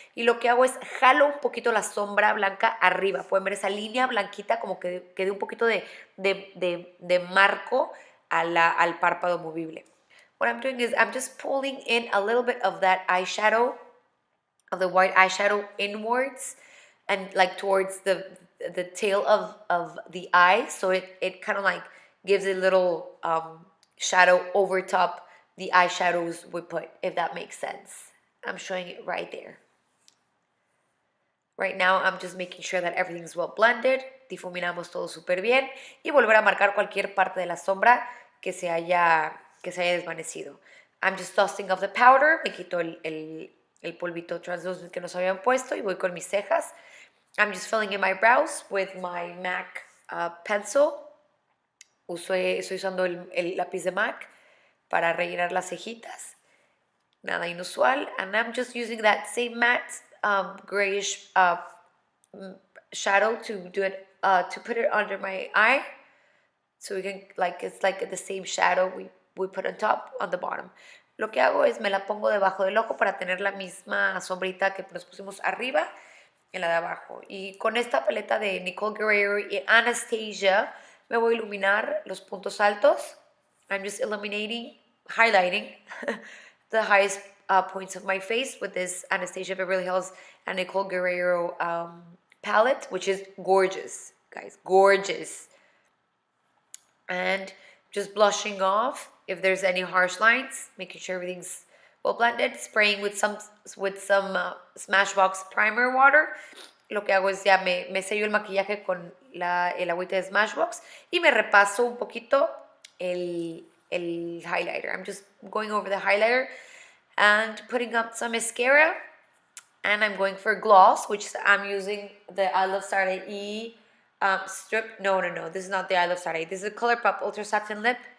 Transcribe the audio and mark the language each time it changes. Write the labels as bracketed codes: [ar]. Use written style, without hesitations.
[es] Y lo que hago es jalo un poquito la sombra blanca arriba. Pueden ver esa línea blanquita como que dé un poquito de marco al párpado movible. [en] What I'm doing is I'm just pulling in a little bit of that eyeshadow, of the white eyeshadow inwards and like towards the tail of the eye, so it kind of like gives a little shadow over top the eyeshadows we put, if that makes sense. I'm showing it right there. Right now I'm just making sure that everything's well blended, [es] difuminamos todo súper bien y volver a marcar cualquier parte de la sombra que se haya desvanecido. [en] I'm just dusting off the powder, [es] me quito el polvito translucent que nos habían puesto y voy con mis cejas. [en] I'm just filling in my brows with my MAC pencil. [es] Estoy usando el lápiz de MAC para rellenar las cejitas. Nada inusual. [en] And I'm just using that same matte grayish shadow to do it, to put it under my eye. So we can, it's like the same shadow we put on top, on the bottom. [es] Lo que hago es me la pongo debajo del ojo para tener la misma sombrita que nos pusimos arriba en la de abajo. Y con esta paleta de Nicole, Guerriero y Anastasia me voy a iluminar los puntos altos. [en] I'm just highlighting the highest points of my face with this Anastasia, Beverly Hills and Nicole Guerriero palette, which is gorgeous, guys, gorgeous. And just blushing off if there's any harsh lines, making sure everything's well blended, spraying with some Smashbox primer water. Lo que hago es ya me sello el maquillaje con el agüita de Smashbox y me repaso un poquito el highlighter. I'm just going over the highlighter and putting up some mascara, and I'm going for gloss, which I'm using the I Love Starlight strip. No, this is not the I Love Starlight. This is a ColourPop Ultra Satin Lip.